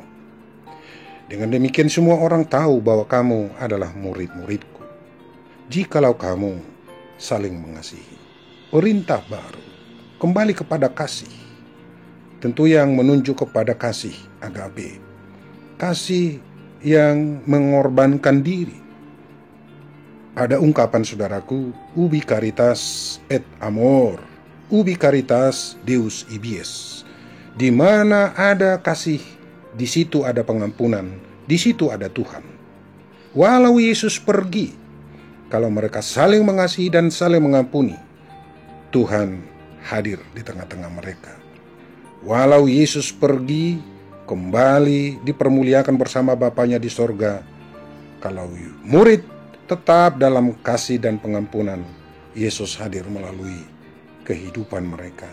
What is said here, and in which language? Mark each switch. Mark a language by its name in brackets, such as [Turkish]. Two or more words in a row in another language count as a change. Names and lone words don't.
[Indonesian] Dengan demikian semua orang tahu bahwa kamu adalah murid-muridku, jikalau kamu saling mengasihi." Perintah baru kembali kepada kasih, tentu yang menunjuk kepada kasih agape, kasih yang mengorbankan diri. Ada ungkapan, saudaraku, [Latin] ubi caritas et amor, ubi caritas deus ibies. [Indonesian] Di mana ada kasih, di situ ada pengampunan, di situ ada Tuhan. Walau Yesus pergi, kalau mereka saling mengasihi dan saling mengampuni, Tuhan hadir di tengah-tengah mereka. Walau Yesus pergi, kembali dipermuliakan bersama Bapanya di sorga, kalau murid tetap dalam kasih dan pengampunan, Yesus hadir melalui kehidupan mereka.